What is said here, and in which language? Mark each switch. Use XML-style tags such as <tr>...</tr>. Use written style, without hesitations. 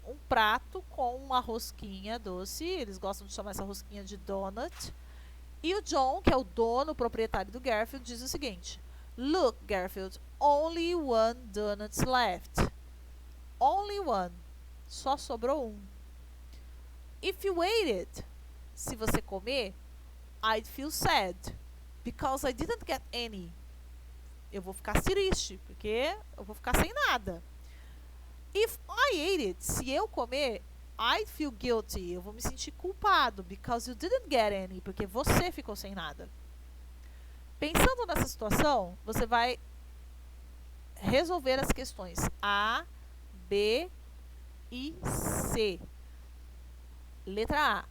<pt>Um prato com uma rosquinha doce. Eles gostam de chamar essa rosquinha de donut. E o John, que é o dono, o proprietário do Garfield, diz o seguinte:</pt> <en>Look, Garfield, only one donut left. Only one.</en> <pt>Só sobrou um.</pt> <en>If you ate it,</en> <pt>se você comer,</pt> <en>I'd feel sad, because I didn't get any.</en> <pt>Eu vou ficar triste, porque eu vou ficar sem nada.</pt> <en>If I ate it,</en> <pt>se eu comer,</pt> <en>I'd feel guilty.</en> <pt>Eu vou me sentir culpado,</pt> <en>because you didn't get any,</en> <pt>porque você ficou sem nada. Pensando nessa situação, você vai resolver as questões A, B e C. Letra A.</pt>